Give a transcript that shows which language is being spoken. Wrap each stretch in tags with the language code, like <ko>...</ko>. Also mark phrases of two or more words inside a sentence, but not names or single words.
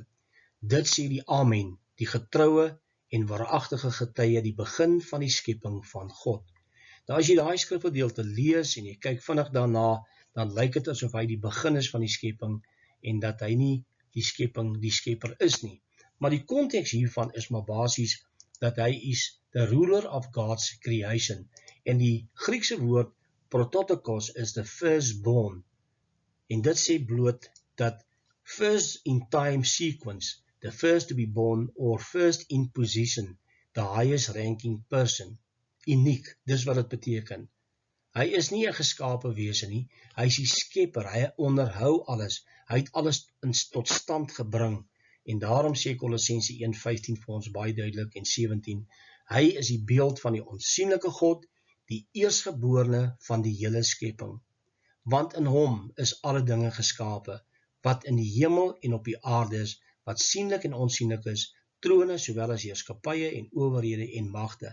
<af>Dit sê die Amen, die getroue en waaragtige getuie, die begin van die skepping van God. Nou as jy daai skrifgedeelte lees en jy kyk vinnig daarna, dan lyk dit asof hy die begin is van die skepping en dat hy nie die skepper is nie. Maar die konteks hiervan is maar basies dat hy</af> <en>is the ruler of God's creation.</en> <af>En die Griekse woord prototokos</af> <en>is the firstborn.</en> <af>En dit sê bloot dat</af> <en>first in time sequence, the first to be born or first in position, the highest ranking person.</en> <af>Uniek, dis wat dit beteken. Hy is nie 'n geskape wese nie, hy is die skepper, hy onderhou alles, hy het alles tot stand gebring, en daarom sê Kolossense 1:15 vir ons baie duidelik en 17, hy is die beeld van die onsienlike God, die eerstgeborene van die hele skepping, want in hom is alle dinge geskape, wat in die hemel en op die aarde is, wat sienlik en onsienlik is, trone sowel as heerskapye en owerhede en magte.</af>